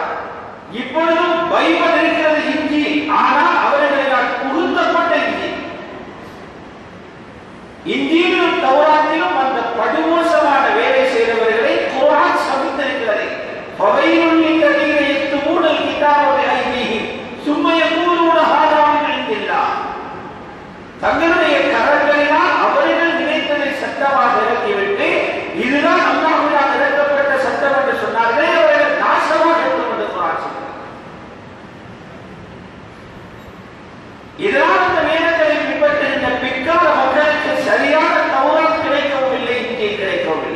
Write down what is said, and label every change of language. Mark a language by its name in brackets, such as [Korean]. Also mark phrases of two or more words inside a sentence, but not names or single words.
[Tamil] இப்பொழுதும் பைபிள் இருக்கிறது, இஞ்சி, ஆனால் அவர்களால் புகுத்தப்பட்ட இஞ்சி. இஞ்சியிலும் தௌராத்திலும் அந்த படுமோசமான வேலை செய்தவர்களை குர்ஆன் சபித்திருக்கிறது. [Arabic] فويل للذين يكتبون الكتاب بأيديهم ثم يقولون هذا من عند الله. [Tamil] தங்களுடைய கரங்களினால் அவர்கள் நினைத்ததை சட்டமாக இறக்கிவிட்டு இதுதான் அல்லாஹ்வினால் இறக்கப்பட்ட சட்டம் என்று சொன்னார்கள். அவர்கள் நாசமாக இருக்கும் என்று குர்ஆன் சொல்கிறது. இதனால் அந்த வேதங்களை பின்பற்றுகின்ற பிற்கால மக்களுக்கு சரியான தௌராத் கிடைக்கவும் இல்லை, இங்கே கிடைக்கவும் இல்லை.